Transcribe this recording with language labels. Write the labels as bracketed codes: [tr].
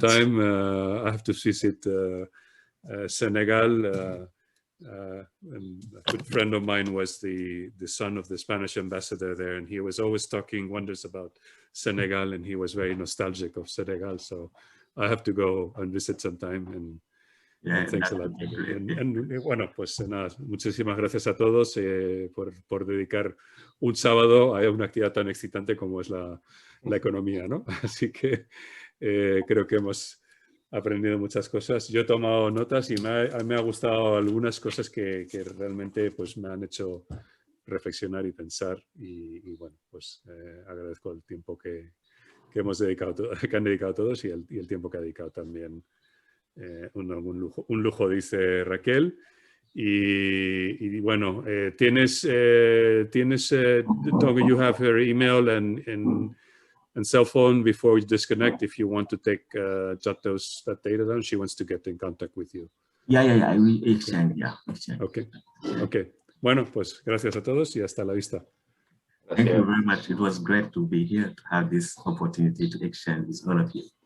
[en] sometime. I have to visit Senegal. And a good friend of mine was the son of the Spanish ambassador there, and he was always talking wonders about Senegal, and he was very nostalgic of Senegal. So I have to go and visit sometime. And thanks a lot. [es] Y bueno, pues nada, muchísimas gracias a todos por dedicar un sábado a una actividad tan excitante como es la economía, ¿no? Así que creo que hemos aprendido muchas cosas. Yo he tomado notas y me ha gustado algunas cosas que realmente pues, me han hecho reflexionar y pensar. Y bueno, pues agradezco el tiempo que hemos dedicado, que han dedicado todos y el tiempo que ha dedicado también. Un lujo, dice Raquel. Y bueno, tienes [en] Ndongo, you have her email and cell phone before we disconnect. If you want to take jot that data down, she wants to get in contact with you. Yeah, I will exchange. Yeah, exchange. Okay. [es] Bueno, pues gracias a todos y hasta la vista. [en] Thank you very much. It was great to be here to have this opportunity to exchange with all of you.